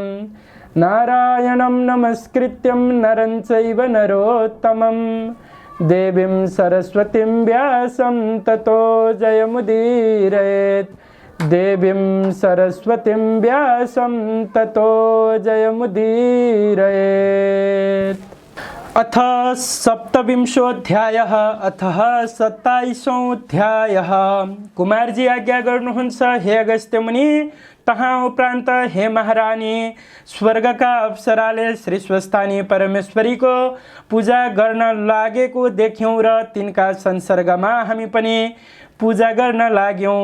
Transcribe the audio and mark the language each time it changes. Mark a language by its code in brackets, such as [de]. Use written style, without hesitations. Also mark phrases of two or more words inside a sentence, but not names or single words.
[sa] नारायणं नमस्कृत्यं नरं चैव नरोत्तमं देवीं सरस्वतीं व्यासं ततो जयमुदीरयेत्। देवीं सरस्वतीं व्यासं ततो जयमुदीरयेत्। अथ सप्तविंशोऽध्यायः। अथ 27औं अध्यायः। [ne] कुमारजी आज्ञा गर्नुहुन्छ हे अगस्त्य मुनि, तहाँ उपरान्त हे महारानी, स्वर्गका अप्सराले श्री स्वस्थानी परमेश्वरीको पूजा गर्न लागेको देख्यौँ र तिनका संसर्गमा हामी पनि पूजा गर्न लाग्यौँ।